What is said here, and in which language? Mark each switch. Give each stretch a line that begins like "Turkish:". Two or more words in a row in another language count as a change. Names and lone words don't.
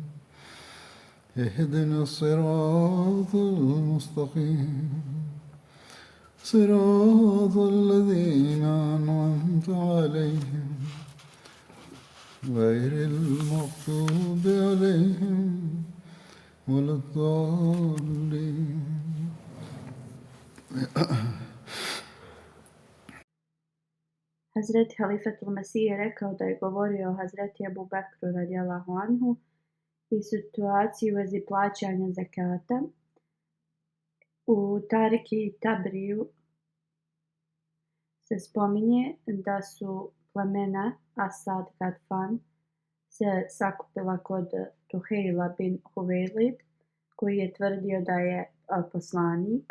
Arabic: اهدنا الصراط المستقيم صراط الذين أنعمت عليهم غير المغضوب عليهم ولا الضالين.
Bosnian: Hazreti Halifatul Mesih je rekao da je govorio o Hazreti Ebu Bekru
Arabic: رضي الله عنه
Bosnian: i situaciji u vezi plaćanja zekata. U Tariki Tabriju se spominje da su plemena Asad Gadfan se sakupila kod Tuhejla bin Huveilid, koji je tvrdio da je poslanik.